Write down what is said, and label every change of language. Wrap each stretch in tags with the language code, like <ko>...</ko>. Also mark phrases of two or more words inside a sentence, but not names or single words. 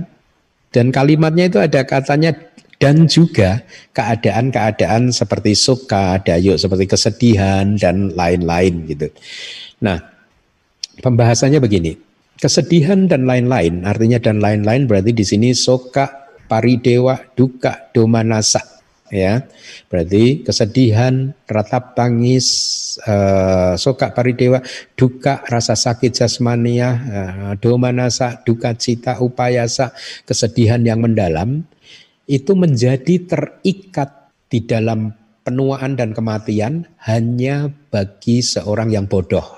<id>Dan kalimatnya itu ada katanya dan juga keadaan-keadaan seperti suka, dayuk, seperti kesedihan dan lain-lain gitu. Nah, pembahasannya begini. Kesedihan dan lain-lain, artinya dan lain-lain berarti di sini</id> <pi>soka, paridewa, duka, domanasa,</pi> <id>ya. Berarti kesedihan, ratap tangis,</id> <pi>soka, paridewa, duka,</pi> <id>rasa sakit jasmania, domanasa, duka cita, upayasa, kesedihan yang mendalam, itu menjadi terikat di dalam penuaan dan kematian hanya bagi seorang yang bodoh.</id>